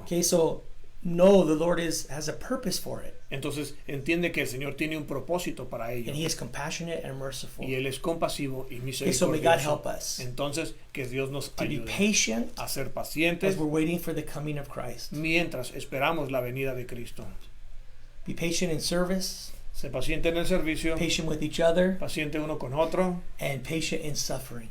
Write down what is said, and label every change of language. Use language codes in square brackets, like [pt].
[en] Okay, so no, the Lord has a purpose for it. [es] Entonces entiende que el Señor tiene un propósito para ello. [en] And he is compassionate and merciful. [es] Y Él es compasivo y [en] Okay, so may God [es] misericordioso. [en] help us [es] Entonces que Dios nos [en] to be [es] ayude [en] patient [es] a ser [en] as [es] pacientes [en] we're waiting for the coming of Christ. [es] mientras esperamos la venida de Cristo. [en] Be patient in service, [es] Sé paciente en el servicio, [en] patient with each other, [es] paciente uno con otro [en] and patient in suffering